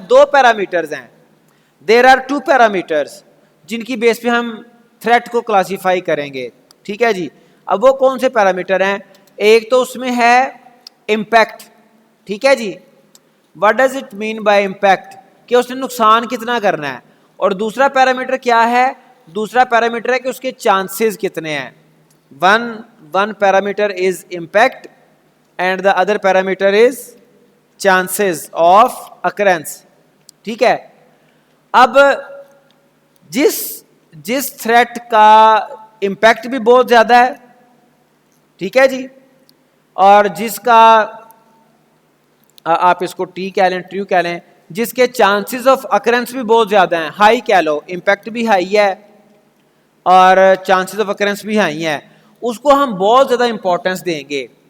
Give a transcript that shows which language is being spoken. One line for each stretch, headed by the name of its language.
Urdu: دو parameters ہیں,
English: there are two parameters
Urdu: جن کی بیس پہ ہم تھریٹ کو کلاسیفائی کریں گے. ٹھیک ہے جی. اب وہ کون سے پیرامیٹر ہیں؟ ایک تو اس میں ہے امپیکٹ. ٹھیک ہے جی.
English: what does it mean by impact,
Urdu: کہ اس نے نقصان کتنا کرنا ہے. اور دوسرا پیرامیٹر کیا ہے؟ دوسرا پیرامیٹر ہے کہ اس کے چانسز کتنے ہیں.
English: One parameter is impact and the other parameter is chances of occurrence.
Urdu: ٹھیک ہے. اب جس تھریٹ کا امپیکٹ بھی بہت زیادہ ہے, ٹھیک ہے جی, اور جس کا آپ اس کو ٹی کہہ لیں, ٹریو کہہ لیں, جس کے چانسز آف اکرنس بھی بہت زیادہ ہیں, ہائی کہہ لو, امپیکٹ بھی ہائی ہے اور چانسز آف اکرنس بھی ہائی ہیں, اس کو ہم بہت زیادہ امپورٹنس دیں گے.